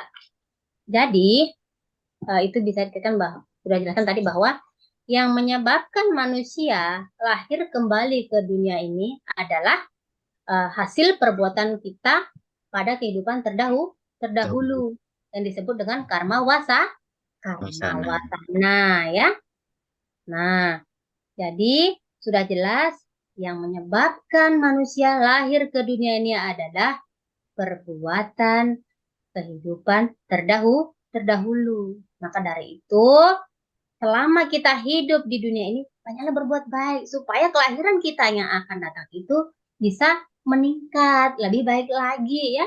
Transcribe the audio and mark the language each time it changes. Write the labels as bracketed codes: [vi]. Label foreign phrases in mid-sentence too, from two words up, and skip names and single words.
[id] Jadi, itu bisa dikatakan bahwa sudah jelaskan tadi bahwa yang menyebabkan manusia lahir kembali ke dunia ini adalah hasil perbuatan kita pada kehidupan terdahulu yang disebut dengan karma Wasana. wasana ya. Nah, jadi sudah jelas yang menyebabkan manusia lahir ke dunia ini adalah perbuatan kehidupan terdahulu. Maka dari itu, selama kita hidup di dunia ini, banyaklah berbuat baik supaya kelahiran kita yang akan datang itu bisa meningkat, lebih baik lagi ya.